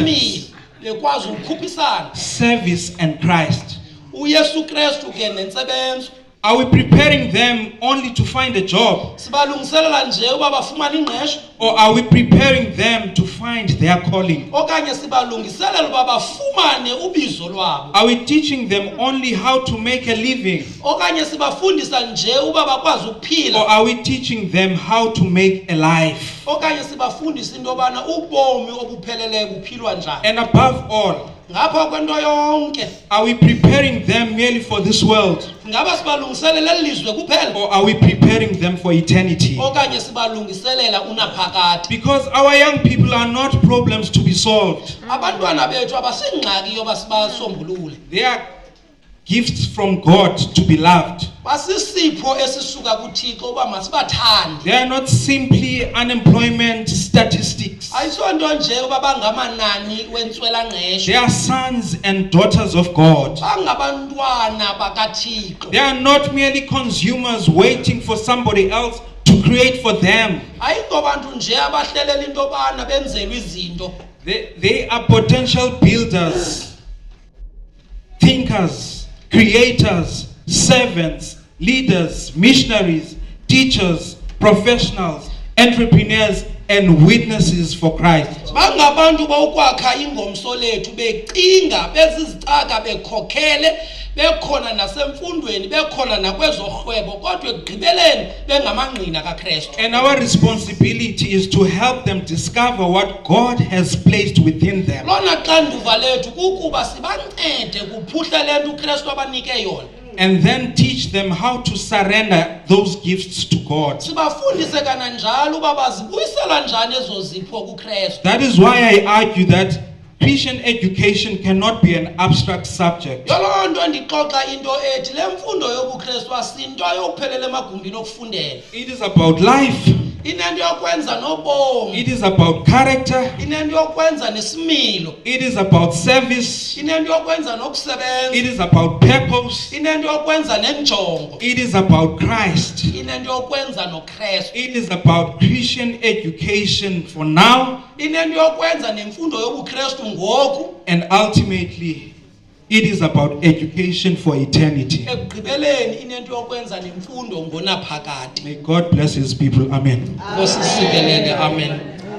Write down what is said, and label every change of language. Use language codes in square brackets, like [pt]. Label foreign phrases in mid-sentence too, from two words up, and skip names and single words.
[xh] benesimilo, bekwazi ukukhuphisana. [en] service, and Christ? [xh] uYesu Kristu ke nentsebenzo. [en] Are we preparing them only to find a job? [xh] Sibalungiselela nje uba bafumane ingqesho, [en] Or are we preparing them to find their calling? [xh] okanye sibalungiselela uba bafumane ubizo lwabo, [en] Are we teaching them only how to make a living? [xh] okanye sibafundisa nje uba bakwazi [en] Or [xh] ukuphila, [en] are we teaching them how to make a life? [xh] okanye sibafundisa into yobana ubomi obupheleleyo buphilwa njani. [en] And above all, [xh] Ngapha kwento yonke, [en] are we preparing them merely for this world? [xh] ngaba sibalungiselela elizwe kuphela, [en] Or are we preparing them for eternity? [xh] okanye sibalungiselela unaphakade. [en] Because our young people are not problems to be solved. [xh] Abantwana bethu abasingxaki yoba sibasombulule, [en] They are gifts from God to be loved. [xh] basisipho esisuka kuThixo uba masibathande. [en] They are not simply unemployment statistics. [xh] Ayisonto nje uba bangamanani wentswelangqesho, [en] They are sons and daughters of God. [xh] bangabantwana bakaThixo. [en] They are not merely consumers waiting for somebody else to create for them. [xh] Ayingobantu nje abahlelela into yobana benzelwe izinto. [en] They are potential builders, thinkers, creators, servants, leaders, missionaries, teachers, professionals, entrepreneurs, and witnesses for Christ. [xh] Bangabantu bokwakha ingomso lethu becinga bezizicaka bekhokhele bekhona nasemfundweni bekhona nakwezorhwebo kodwa ekugqibeleni bengamangqina kaKristu. [en] And our responsibility is to help them discover what God has placed within them. [xh] Lona xanduva lethu kukuba sibancede kuphuhla lento uKristu abanike yona. [en] And then teach them how to surrender those gifts to God. [xh] Sibafundise kananjalo uba bazibuyisela njani ezo zipho kuKristu. [en] That is why I argue that Christian education cannot be an abstract subject. [xh] Yolonto ndixoxa into ethi le mfundo yobuKristu asinto ayokuphelela emagumbini okufundela. [en] It is about life. [xh] inento yokwenza nobomi, [en] It is about character. [xh] inento yokwenza nesimilo, [en] It is about service. [xh] inento yokwenza nokusebenza, [en] It is about purpose. [xh] inento yokwenza nenjongo, [en] It is about Christ. [xh] inento yokwenza noKristu, [en] It is about Christian education for now, [xh] inento yokwenza nemfundo yobuKristu ngoku, [en] and ultimately, it is about education for eternity. [xh] ekugqibeleni inento yokwenza nemfundo ngonaphakade. [en] May God bless His people. Amen. [xh] Nkosi sikelele, amen.